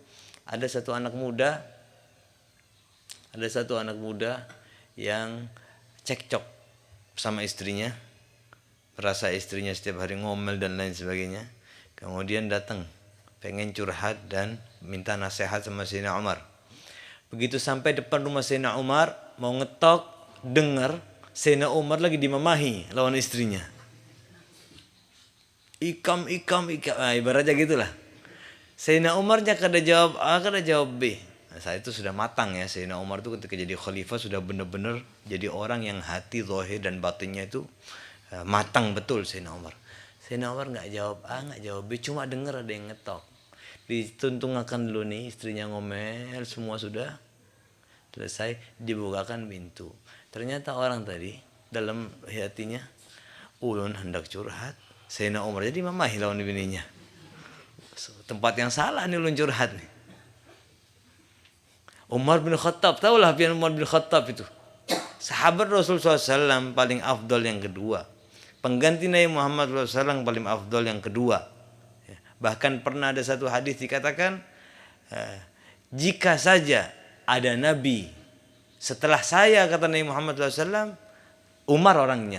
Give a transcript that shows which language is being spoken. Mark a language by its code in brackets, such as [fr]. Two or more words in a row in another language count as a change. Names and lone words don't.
[id] Ada satu anak muda yang cekcok sama istrinya, merasa istrinya setiap hari ngomel dan lain sebagainya. Kemudian datang pengen curhat dan minta nasihat sama Sayyidina Umar. Begitu sampai depan rumah Sayyidina Umar mau ngetok, dengar Sayyidina Umar lagi [bjn] dimamahi lawan istrinya. Ikam, ibaratnya gitulah. Sayyidina Umarnya kada jawab A, kada jawab B. [id] Nah, saat itu sudah matang ya, Sayyidina Umar itu ketika jadi khalifah sudah benar-benar jadi orang yang hati, zahir dan batinnya itu matang betul Sayyidina Umar. Sayyidina Umar nggak jawab A, nggak jawab B, cuma dengar ada yang ngetok. [bjn] Dituntungakan dulu nih, istrinya ngomel, semua sudah selesai, dibukakan pintu. [id] Ternyata orang tadi dalam hatinya, [bjn] ulun hendak curhat, Sayyidina Umar jadi mamahi lawan bininya. Tempat yang salah nih ulun curhat nih. Umar bin Khattab, tahulah pian Umar bin Khattab itu. [id] Sahabat Rasulullah SAW paling afdol yang kedua. Pengganti Nabi Muhammad SAW paling afdol yang kedua. Bahkan pernah ada satu hadis dikatakan, jika saja ada Nabi setelah saya, kata Nabi Muhammad SAW, Umar orangnya.